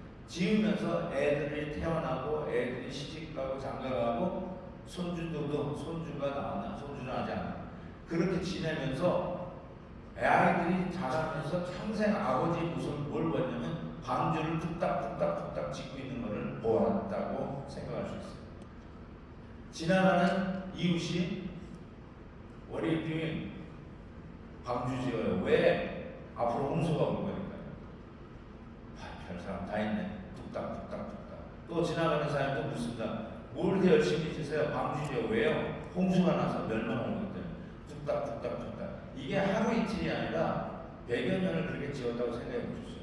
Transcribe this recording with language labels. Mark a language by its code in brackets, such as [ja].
[ko] 지으면서 애들이 태어나고 애들이 시집가고 장가가고 손주가 나왔나 손주는 아직 안 나왔나 그렇게 지내면서 아이들이 자라면서 평생 아버지 모습을 뭘 보냐면 방주를 뚝딱뚝딱 짓고 있는 것을 보았다고 생각할 수 있어요. 지나가는 이웃이 [en] What are you doing? [ko] 방주 지어요. 왜? 앞으로 홍수가 올 거니까요. 별 사람 다 있네. 뚝딱뚝딱. 또 지나가는 사람도 묻습니다. 뭘 이렇게 열심히 지세요? 방주 지어. 왜요? 홍수가 나서 멸망하는 것 때문에. 뚝딱뚝딱. 이게 하루 이틀이 아니라 100여 년을 그렇게 지었다고 생각해 보셨어요.